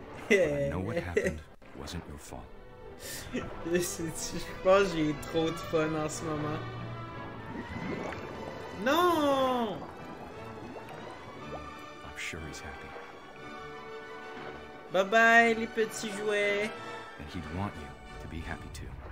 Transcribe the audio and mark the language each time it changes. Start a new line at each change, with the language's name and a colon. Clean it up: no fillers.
English: I know what happened wasn't your fault.
French: Je pense que j'ai trop de fun en ce moment. Non!
English: I'm sure he's happy. Bye bye
French: les petits jouets.
English: And he'd want you to be happy too.